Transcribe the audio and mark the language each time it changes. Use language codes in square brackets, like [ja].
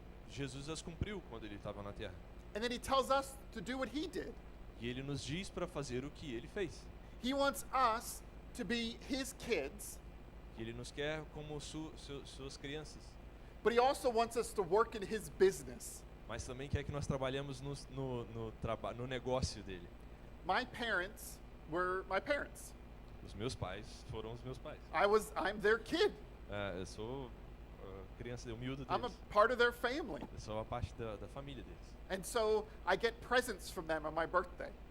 [pt] Jesus as cumpriu quando ele estava na terra. [en] And then he tells us to do what he did. [pt] E ele nos diz para fazer o que ele fez. [en] He wants us to be his kids, [pt] Que ele nos quer como suas crianças, [en] but he also wants us to work in his business. [pt] mas também quer que nós trabalhemos no negócio dele. [en] My parents were my parents. [pt] Os meus pais foram os meus pais. [en] I'm their kid. [pt] Eu sou criança humilde [en] I'm a [pt] deles. [en] part of their family. [pt] Eu sou uma parte da família deles. [en] And so I get presents from them on my birthday.